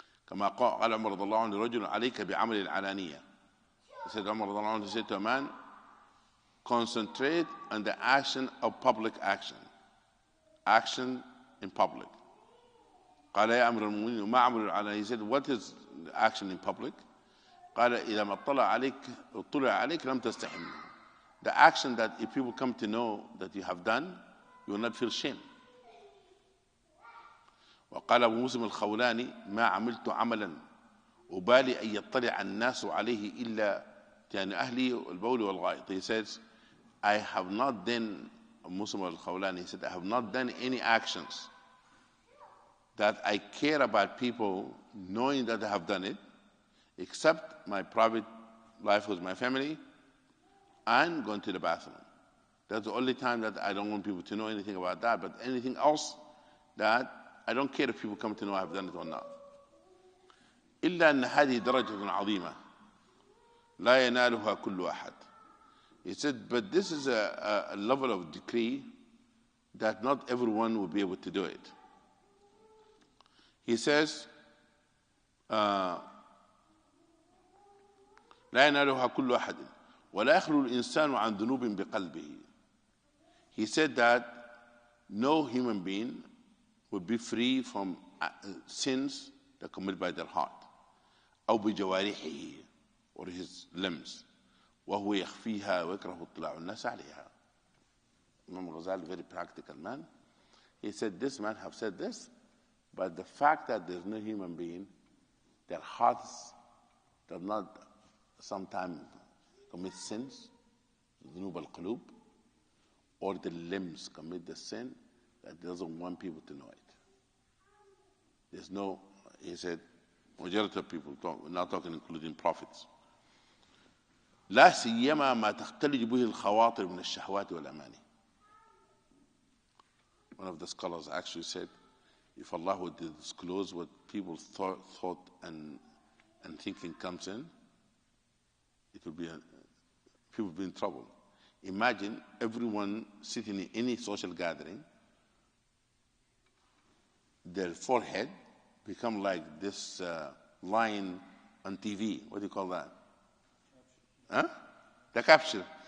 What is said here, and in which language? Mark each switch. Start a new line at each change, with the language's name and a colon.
Arabic: كما قال عمر رضي الله عنه لرجل عليك بعمل العلانية.
English: He said, Umar رضي الله عنه said to a man, concentrate on the action of public action. Action in public.
Arabic: قال يا أمير المؤمنين ما عمل العلانية.
English: He said, what is the action in public?
Arabic: قال إذا ما اطلع عليك لم تستحي منه.
English: The action that if people come to know that you have done, you will not feel shame.
Arabic: وقال أبو مسلم الخولاني ما عملت عملا أبالي أن يطلع الناس عليه إلا يعني أهلي البول والغائط.
English: He says, I have not done, Muslim al-Khawlani, he said, I have not done any actions that I care about people knowing that I have done it, except my private life with my family and going to the bathroom. That's the only time that I don't want people to know anything about that, but anything else that I don't care if people come to know I have done it or not.
Arabic: إلا أن هذه درجة عظيمة لا ينالها كل أحد.
English: He said, but this is a level of decree that not everyone will be able to do it. He says,
Arabic: لا ينالها كل أحد ولا يخلو الإنسان عن ذنوب بقلبه.
English: He said that no human being would be free from sins that are committed by their heart
Arabic: أو بجوارحه
English: or his limbs
Arabic: وهو يخفيها ويكره اطلاع الناس عليها.
English: Imam Ghazali, very practical man, he said this man have said this, but the fact that there's no human being, their hearts does not sometimes commit sins,
Arabic: ذنوب القلوب,
English: or the limbs commit the sin, that doesn't want people to know it. There's no, he said, majority of people talk, we're not talking including prophets.
Arabic: لا سيما ما تختلج به الخواطر من الشهوات والأماني.
English: One of the scholars actually said, if Allah would disclose what people thought and thinking comes in, it would be people would be in trouble. Imagine everyone sitting in any social gathering, their forehead become like this line on TV. What do you call that? Huh? The caption.